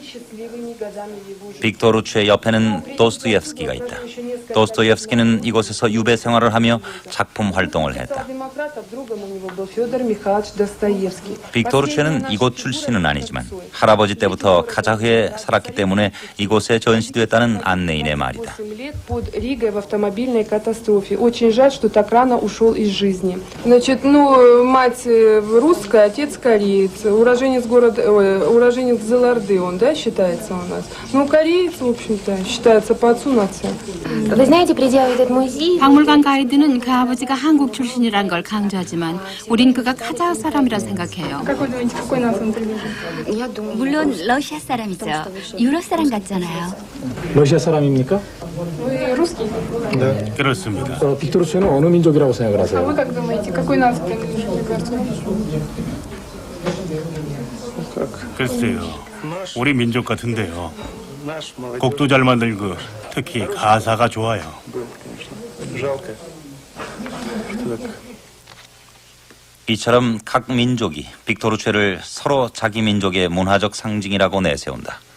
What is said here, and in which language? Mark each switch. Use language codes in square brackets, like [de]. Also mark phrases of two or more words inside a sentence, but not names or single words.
[ko] 빅토르 최 옆에는 도스토옙스키가 있다. 도스토옙스키는 이곳에서 유배 생활을 하며 작품 활동을 했다. 빅토르 최는 이곳 출신은 아니지만 할아버지 때부터 카자흐에 살았기 때문에 이곳에 전시됐다는 안내인의 말이다. [ru] Значит, мать русская, отец кореец, уроженец Зеларды, он, да, считается у нас. Ну, кореец, в общем-то, считается по отцу нация. Вы знаете, придя в этот музей... [ko] 박물관 가이드는 그 아버지가 한국 출신이란 걸 강조하지만 우린 그가 카자흐 사람이라 생각해요. [ru] Как вы думаете, какой нас он принадлежит? [ko] 물론 러시아 사람이죠. 유럽 사람 같잖아요. 러시아 사람입니까? [ru] Вы русский? [ko] 네. 그렇습니다. 빅토르체는 어느 민족이라고 생각을 [ru] А [ko] 하세요? [ru] вы как думаете, какой нас принадлежит, мне кажется? [ko] 글쎄요, 우리 민족 같은데요. 곡도 잘 만들고 특히 가사가 좋아요. 이처럼 각 민족이 빅토르 최를 서로 자기 민족의 문화적 상징이라고 내세운다.